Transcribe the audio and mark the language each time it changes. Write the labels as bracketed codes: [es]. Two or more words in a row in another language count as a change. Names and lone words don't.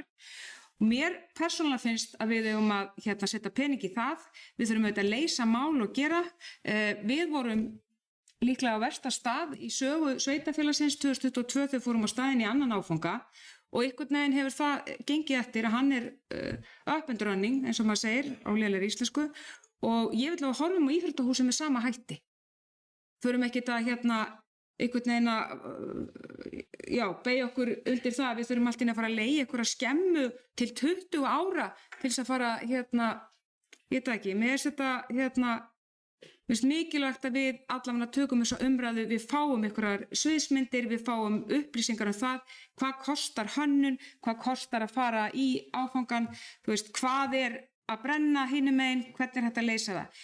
[is] Og mér persónulega finnst að við eigum að setja pening í það, við þurfum auðvitað að leysa mál og gera. Við vorum líklega á versta stað í sögu sveitarfélagsins 2022 þegar fórum á staðinn í annan áfanga og einhvern veginn hefur það gengið eftir að hann er [en] up and running [is] eins og maður segir á lélegri íslensku og ég vil að horfum á íþróttahúsið með sama hætti. Förum ekki að einhvern veginn að beygja okkur undir það að við þurfum alltaf að fara að leigja einhverja skemmu til 20 ára til þess að fara ég veit það ekki, mér finnst þetta mér finnst mikilvægt að við allavega tökum þessa umræðu, við fáum einhverjar sviðsmyndir, við fáum upplýsingar það, hvað kostar hönnun, hvað kostar að fara í áfangan, hvað að brenna hinum megin, hvernig hægt að leysa það.